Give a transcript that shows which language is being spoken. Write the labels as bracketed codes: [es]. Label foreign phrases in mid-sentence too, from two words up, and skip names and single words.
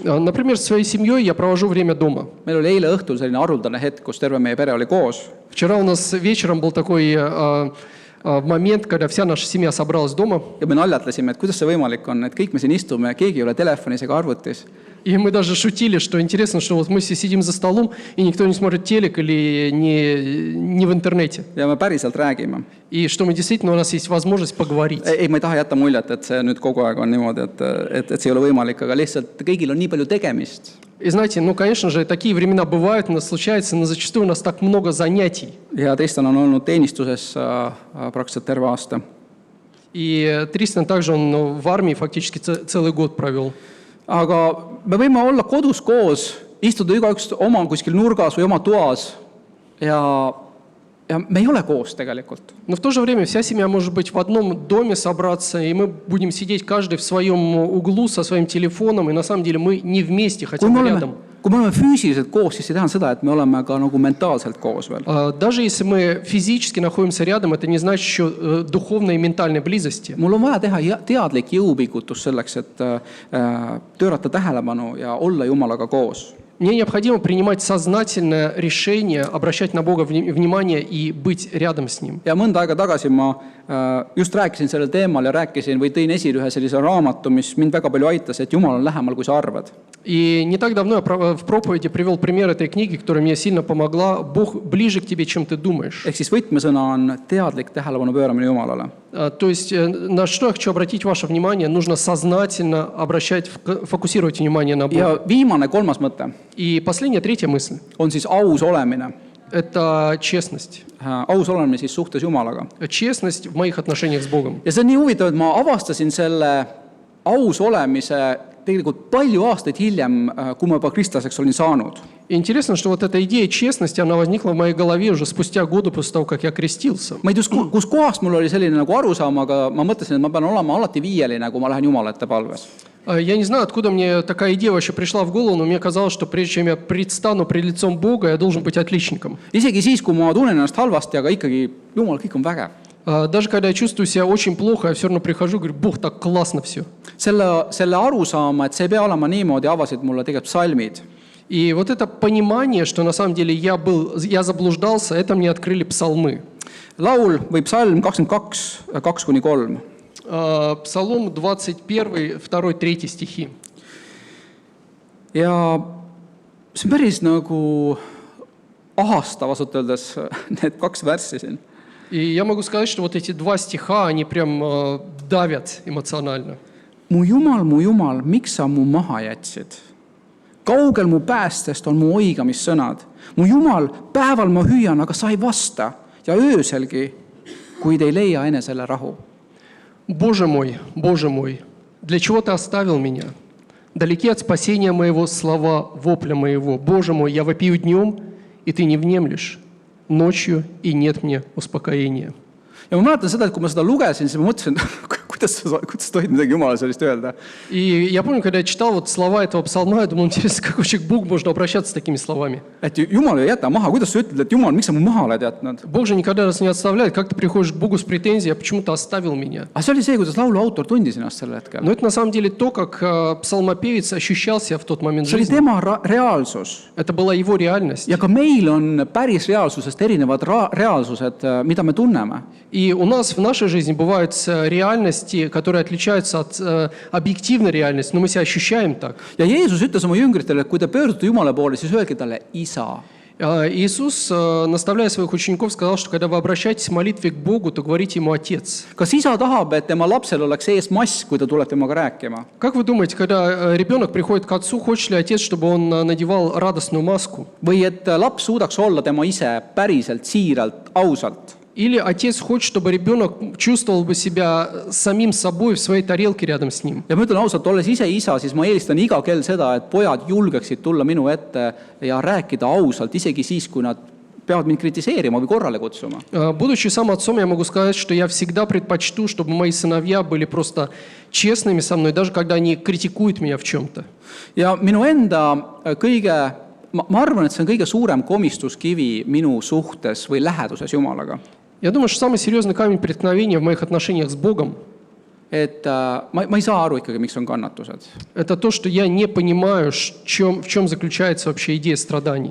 [ru] Например, с своей семьей я провожу время дома. [et] Meil oli eile õhtul selline haruldane hetk, kus terve meie pere oli koos. [ru] Вчера у нас вечером был такой момент, когда вся наша семья собралась дома. [et] Ja me naljatlesime, et kuidas see võimalik on, et kõik me siin istume, keegi ei ole telefonis ega arvutis. [ru] И мы даже шутили, что интересно, что вот мы все сидим за столом, и никто не смотрит телек или не в интернете. [et] Ja me päriselt räägime. [ru] И что мы действительно, у нас есть возможность поговорить. [et] Ei, ma ei taha jätta muljet, et see nüüd kogu aeg on niimoodi, et see ei ole võimalik, aga lihtsalt kõigil on nii palju tegemist. [ru] И знаете, ну, конечно же, такие времена бывают, у нас случается, но зачастую у нас так много занятий. [et] Ja Tristan on olnud teenistuses praktiliselt terve aasta. [ru] И Тристан также, он в армии фактически целый год провел. [et] Aga me võime olla kodus koos, istuda igaüks oma kuskil nurgas või oma toas ja me ei ole koos tegelikult. [ru] Но в то же время вся семья может быть в одном доме собраться, и мы будем сидеть каждый в своем углу со своим телефоном, и на самом деле мы не вместе, хотя бы рядом. [et] Kui me oleme füüsiliselt koos, siis see tähendab seda, et me oleme ka nagu mentaalselt koos veel. [ru] Даже если мы физически находимся рядом, это не значит еще духовной и ментальной близости. [et] Mul on vaja teha teadlik jõupingutus selleks, et pöörata tähelepanu ja olla Jumalaga koos. [ru] Мне необходимо принимать сознательное решение, обращать на Бога внимание и быть рядом с Ним. [et] Ja mõnda aega tagasi ma just rääkisin sellel teemal ja rääkisin või tõin esile ühe sellise raamatu, mis mind väga palju aitas, et Jumal on lähemal, kui sa arvad. [ru] И не так давно я в проповеди привел пример этой книги, которая мне сильно помогла. Бог ближе к тебе, чем ты думаешь. [et] Ehk siis võtmesõna on teadlik tähelepanu pööramine Jumalale. [ru] То есть на что я хочу обратить ваше внимание, нужно сознательно обращать, фокусировать внимание на Бога. [et] Ja viimane, kolmas mõte. [ru] И последняя, третья мысль. [et] On siis aus olemine. [ru] Это честность. [et] Aus olemine siis suhtes Jumalaga. [ru] Честность в моих отношениях с Богом. [et] Ja see on nii huvitav, et ma avastasin selle aus olemise tegelikult palju aastaid hiljem, kui ma juba kristlaseks olin saanud. [ru] И интересно, что вот эта идея честности, она возникла в моей голове уже спустя годы после того, как я крестился. [et] Ma ei tea, kus kohast mul oli selline nagu arusaam, aga ma mõtlesin, et ma pean olema alati viieline, kui ma lähen Jumala ette palves. [ru] Я не знаю, откуда мне такая идея вообще пришла в голову, но мне казалось, что прежде чем я предстану пред лицом Бога, я должен быть отличником. [et] Isegi siis, kui ma tunnen ennast halvasti, aga ikkagi, Jumal, kõik on vägev. [ru] Даже когда я чувствую себя очень плохо, я все равно прихожу и говорю, Бог, так классно все. [et] Selle arusaama, et see ei pea olema niimoodi, avasid mulle tegelikult psalmid. [ru] И вот это понимание, что на самом деле я заблуждался, это мне открыли псалмы. [et] Laul või psalm 22, 2-3. [ru] Псалом 21, 2, 3 стихи. [et] Ja see on päris nagu ahastav, ausalt öeldes, need kaks värssi siin. [ru] И я могу сказать, что вот эти два стиха, они прям давят эмоционально. [et] Mu Jumal, miks sa mu maha jätsid? Kaugel mu päästest on mu oigamissõnad. Mu Jumal, päeval ma hüüan, aga sa ei vasta. Ja ööselgi, kuid ei leia enesele rahu. [ru] Боже мой, для чего ты оставил меня? Далеки от спасения моего слова вопля моего. Боже мой, я вопию днем, и ты не внемлешь. Ночью, и нет мне успокоения. [et] Ja ma mäletan seda, et kui ma seda lugesin, siis ma mõtlesin, kuidas tohib midagi Jumala sellist öelda. [ru] И я помню, когда я читал вот слова этого псалма, я думал, интересно, как вообще к Богу можно обращаться с такими словами. [et] Et Jumal ei jäta maha, kuidas sa ütled, et Jumal, miks sa mu maha oled jätnud? [ru] Бог же никогда нас не оставляет. Как ты приходишь к Богу с претензией, а почему ты оставил меня? [et] Aga see oli see, kuidas laulu autor tundis ennast sel hetkel. [ru] Но это на самом деле то, как псалмопевец ощущал себя в тот момент [et] See oli [ru] жизни. [et] tema reaalsus. [ru] Это была его реальность. [et] Ja ka meil on päris reaalsusest erinevad reaalsused, mida me tunneme. [ru] И у нас в нашей жизни бывают реальности, которые отличаются от объективной реальности, но мы себя ощущаем так. [et] Ja Jeesus ütles oma jüngritele, et kui te pöördute Jumala poole, siis öelge talle isa. [ru] Иисус, наставляя своих учеников, сказал, что когда вы обращаетесь в молитве к Богу, то говорите Ему «Отец». [et] Kas isa tahab, et tema lapsel oleks ees mass, kui ta tuleb temaga rääkima? [ru] Как вы думаете, когда ребенок приходит к отцу, хочет ли отец, чтобы он надевал радостную маску? [et] Või et laps suudaks olla tema ise päriselt, siiralt, ausalt? [ru] Или отец хочет, чтобы ребенок чувствовал бы себя самим собой в своей тарелке рядом с ним? [et] Ja ma ütlen ausalt, olles ise isa, siis ma eelistan iga kell seda, et pojad julgeksid tulla minu ette ja rääkida ausalt, isegi siis, kui nad peavad mind kritiseerima või korrale kutsuma. [ru] Будучи сам отцом, я могу сказать, что я всегда предпочту, чтобы мои сыновья были просто честными со мной, даже когда они критикуют меня в чем-то. [et] Ja minu enda kõige, ma arvan, et see on kõige suurem komistuskivi minu suhtes või läheduses Jumalaga. [ru] Я думаю, что самый серьезный камень преткновения в моих отношениях с Богом [et] Et ma ei saa aru ikkagi, miks on kannatused. [ru] это то, что я не понимаю, в чем заключается вообще идея страданий.